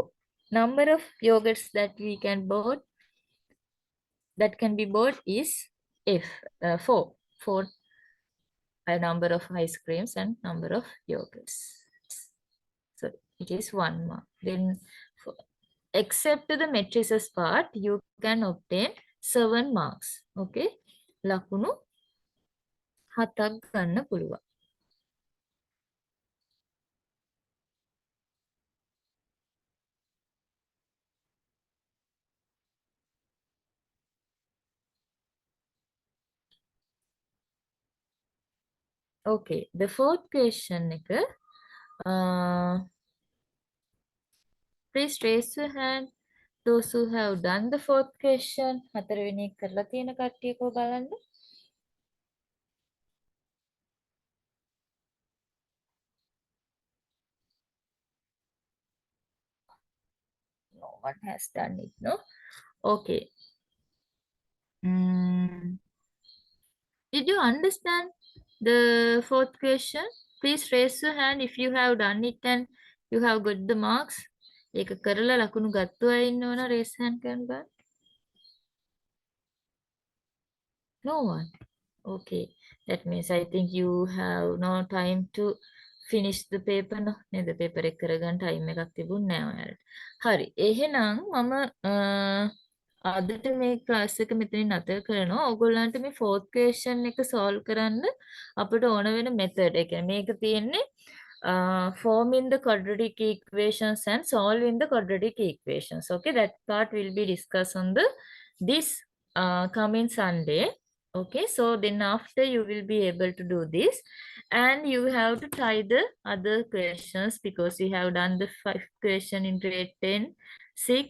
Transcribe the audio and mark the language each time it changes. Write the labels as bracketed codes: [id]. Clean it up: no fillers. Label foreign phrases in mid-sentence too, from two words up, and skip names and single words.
[en] Number of yogurts that we can bought, that can be bought is 4. 4 a number of ice creams and number of yogurts. So it is 1 mark. Then except the matrices part, you can obtain 7 marks. [si] Okay. ලකුණු 7ක් ගන්න පුළුවන්. [en] Okay, the fourth question එක please raise your hand those who have done the fourth question. [si] 4 වෙනි එක කරලා තියෙන කට්ටියකෝ බලන්න. [en] No one has done it, no? Okay. Did you understand the fourth question? Please raise your hand if you have done it and you have got the marks. [si] ඒක කරලා ලකුණු ගත්තු අය ඉන්නවනම් [en] raise hand [si] කරන්න බලන්න. [en] No one. Okay. That means I think you have no time to finish the paper. No, [si] නේද paper එක කරගන්න time එකක් තිබුණ නෑ ඔයාලට. හරි. එහෙනම් මම අදට මේ ක්ලාස් එක මෙතනින් නැතර කරනවා. ඕගොල්ලන්ට මේ [en] fourth question [si] එක solve කරන්න අපිට ඕන වෙන method. ඒ කියන්නේ මේක තියෙන්නේ [en] forming the quadratic equations and solving the quadratic equations. Okay, that part will be discussed on the this coming Sunday. Okay, so then after you will be able to do this, and you have to try the other questions because you have done the 5 question in grade 10, 6.